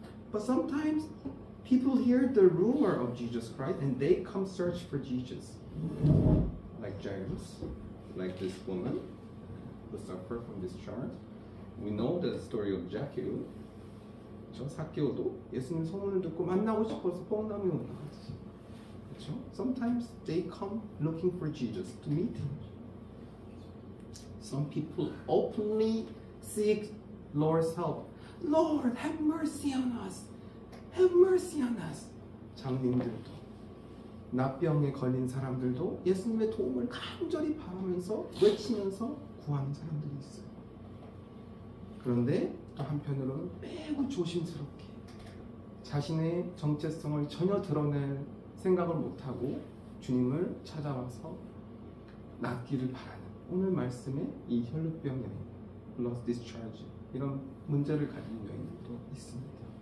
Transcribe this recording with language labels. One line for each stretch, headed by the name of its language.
English: But sometimes people hear the rumor of Jesus Christ and they come search for Jesus. Like Jairus, like this woman who suffered from this charge. We know the story of Zacchaeus.
Korean: 저 삭개오도 예수님 소문을 듣고 만나고 싶어서 뽕나무에 올라갔지. 그렇죠?
English: Sometimes they come looking for Jesus to meet him. Some people openly seek Lord's help. Lord, have mercy on us. Have mercy on us.
Korean: 장님들도 납병에 걸린 사람들도 예수님의 도움을 간절히 바라면서 외치면서 구하는 사람들이 있어요. 그런데 또 한편으로는 매우 조심스럽게 자신의 정체성을 전혀 드러낼 생각을 못하고 주님을 찾아와서 낫기를 바라는 오늘 말씀에 이 혈루병 여인, blood discharge 이런 문제를 가진 여인도 있습니다.